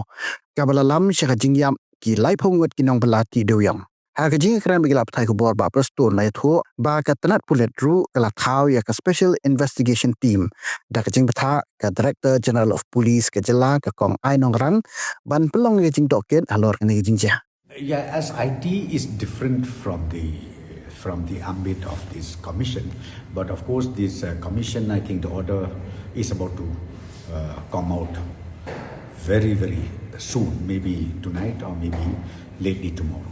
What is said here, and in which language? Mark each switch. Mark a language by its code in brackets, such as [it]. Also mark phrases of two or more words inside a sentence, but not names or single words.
[kha] Kabalalam syaka Jingïap ki lai phongut ki Nongbylla ti deuyong. Haka jing krem bagi laptai ku bor ba prestun lai thu ba ketanat Pulit ru kala Thaw ya ka [en] Special Investigation Team [kha] da kajing betha ka [en] Director General of Police [kha] ka jela ka kong ai nongrang ban pelong kajing Tohkit alor kani kajing jah. [en] Yeah, as IT is different from the ambit of this commission, but of course this commission, I think the order is about to come out very soon, maybe tonight or maybe lately tomorrow.